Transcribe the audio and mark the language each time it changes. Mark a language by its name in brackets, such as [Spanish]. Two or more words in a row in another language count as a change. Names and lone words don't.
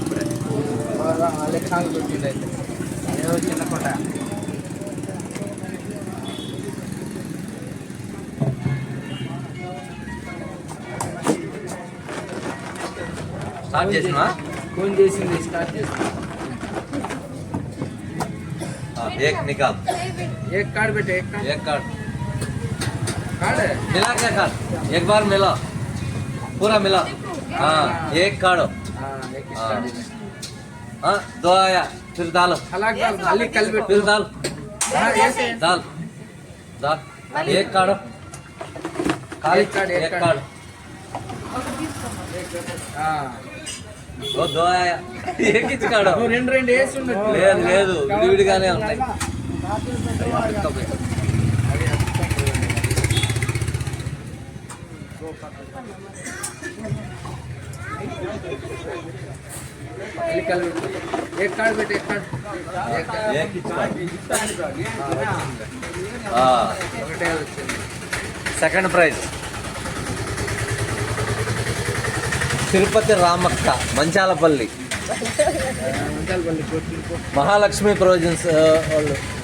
[Telugu] చిన్నకొండ స్టార్ట్ చేసినా? ఫోన్ చేసింది, స్టార్ట్ చేసింది. [Hindi] एक निकाल, एक कार्ड बेटे, एक कार्ड है मिला क्या कार्ड? एक बार मिला, पूरा मिला. हाँ, एक कार्ड. एक कार्ड है. हाँ, 2 आया, फिर डालो. अलग डाल, खाली कल बेटे फिर डाल. ऐसे डाल डाल. एक कार्ड, एक कार्ड, एक कार्ड. हाँ, वो 2 आया. एक ही कार्ड. [Telugu] రెండు వేసి ఉండొచ్చు. లేదు, విడివిడిగానే ఉంటాయి. [Hindi] एक कार्ड बेटे, एक कार्ड. [English] second prize [Telugu] తిరుపతి రామక్క, మంచాలపల్లి, మహాలక్ష్మి ప్రొవిజన్స్ వాళ్ళు.